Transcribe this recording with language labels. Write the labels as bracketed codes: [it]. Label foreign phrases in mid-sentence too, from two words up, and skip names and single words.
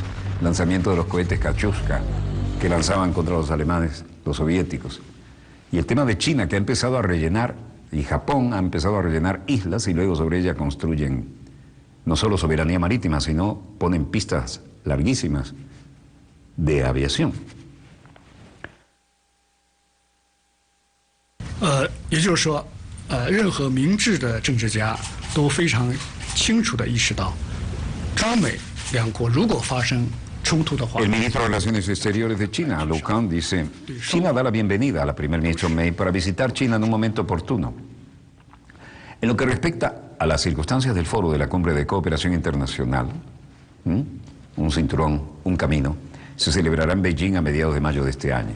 [es] Lanzamiento de los cohetes Katyusha que lanzaban contra los alemanes, los soviéticos. Y el tema de China, que ha empezado a rellenar, y Japón ha empezado a rellenar islas y luego sobre ellas construyen no solo soberanía marítima, sino ponen pistas larguísimas de aviación. [zh] 也就是说，任何明智的政治家都非常清楚地意识到，中美两国如果发生 [es] El ministro de Relaciones Exteriores de China, Lu Kang, dice: China da la bienvenida a la primer ministra May para visitar China en un momento oportuno. En lo que respecta a las circunstancias del foro de la Cumbre de Cooperación Internacional, un cinturón, un camino, se celebrará en Beijing a mediados de mayo de este año.